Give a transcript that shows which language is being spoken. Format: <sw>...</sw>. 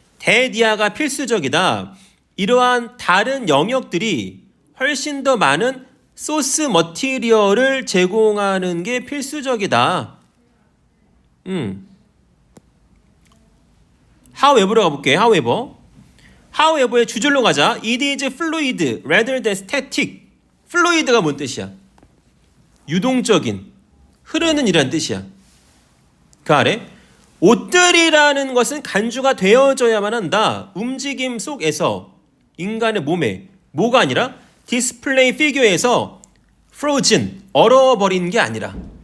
<ko>대디아가 필수적이다. 이러한 다른 영역들이 훨씬 더 많은 소스 머티리얼을 제공하는 게 필수적이다. however로 가볼게. however의 주절로 가자.</ko> <en>It is fluid rather than static.</en> <ko>fluid가 뭔 뜻이야? 유동적인, 흐르는 이란 뜻이야. 그 아래 옷들이라는 것은 간주가 되어져야만 한다. 움직임 속에서 인간의 몸에 뭐가 아니라 디스플레이 피규어에서 frozen, 얼어버린 게 아니라.</ko>